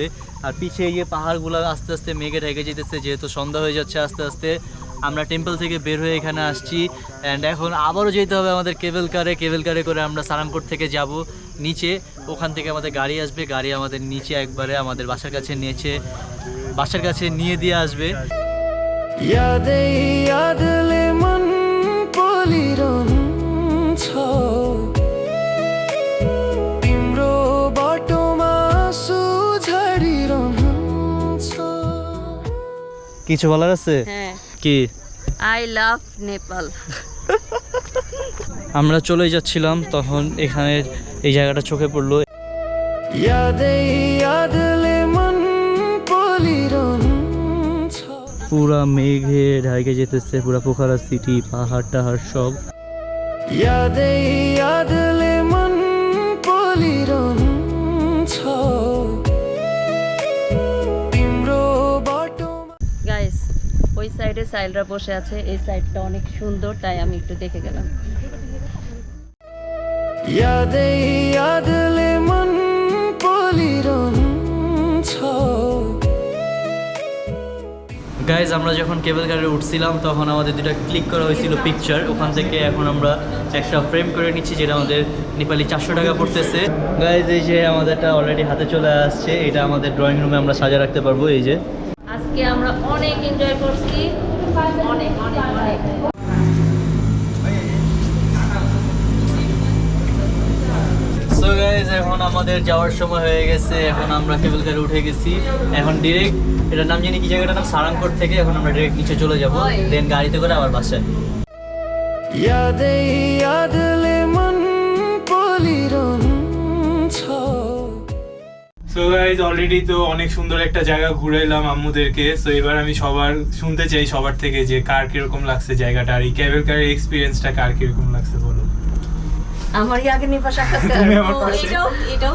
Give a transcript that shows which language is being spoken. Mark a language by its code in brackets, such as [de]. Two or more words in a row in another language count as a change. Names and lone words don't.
[bn] আর পিছিয়ে এই যে পাহাড়গুলো আস্তে আস্তে মেঘে ঢেকে যেতেছে, যেহেতু সন্ধ্যা হয়ে যাচ্ছে আস্তে আস্তে। আমরা টেম্পল থেকে বের হয়ে এখানে আসছি, অ্যান্ড এখন আবারও যেতে হবে আমাদের [en] cable car [bn] করে আমরা সারাংকোট থেকে যাব নিচে। ওখান থেকে আমাদের গাড়ি আসবে, গাড়ি আমাদের নিচে একবারে আমাদের বাসার কাছে নিয়ে দিয়ে আসবে। [ne] यादै यादले मन पोलिरहन्छ तिम्रो बाटोमा आँसु झरिरहन्छ [bn] কিছু বলার আছে? হ্যাঁ, কি? [en] I love Nepal. [bn] আমরা চলে যাচ্ছিলাম, তখন এখানে এই জায়গাটা চোখে পড়লো। [ne] यादै यादले मन पोलिरहन्छ [bn] পুরা মেঘে ঢাকে যেতেছে, পুরা পোখরা সিটি, পাহাড় টাহাড় সব। [ne] यादै यादले मन पोलिरहन्छ तिम्रो बाटोमा [bn] গাইস, ওই সাইডে সাইলরা বসে আছে, এই সাইডটা অনেক সুন্দর, তাই আমি একটু দেখে গেলাম। [ne] यादै यादले मन पोलिरहन्छ [bn] গাইজ, আমরা যখন [en] cable car [bn] উঠছিলাম তখন আমাদের দুটা ক্লিক করা হয়েছিল পিকচার, ওখান থেকে এখন আমরা একটা ফ্রেম করে নিচ্ছি, যেটা আমাদের নেপালি 400 টাকা পড়তেছে। গাইজ, এই যে আমাদেরটা অলরেডি হাতে চলে আসছে, এটা আমাদের [en] drawing room [bn] আমরা সাজা রাখতে পারবো। এই যে আজকে আমরা অনেক এনজয় করছি, অনেক অনেক অনেক। [en] so guys, [bn] এখন আমাদের যাওয়ার সময় হয়ে গেছে, এখন আমরা [en] cable car [bn] উঠে গেছি। এখন ডিরেক্ট, এটার নাম জানি কি, জায়গাটার নাম সারাংকোট থেকে এখন আমরা ডিরেক্ট নিচে চলে যাব, দেন গাড়িতে করে আবার বাসায়। [ne] यादै यादले मन पोलिरहन्छ [en] so guys, [bn] অলরেডি তো অনেক সুন্দর একটা জায়গা ঘুরাইলাম আম্মুদেরকে। সো এবার আমি শুনতে চাই সবার থেকে যে কার কিরকম লাগছে জায়গাটা, আর এই [en] cable car experience [bn] কার কিরকম লাগছে বলো। আমার আগে নিপা সাক্ষাৎকার, তুমি আমার পাশে। এটাও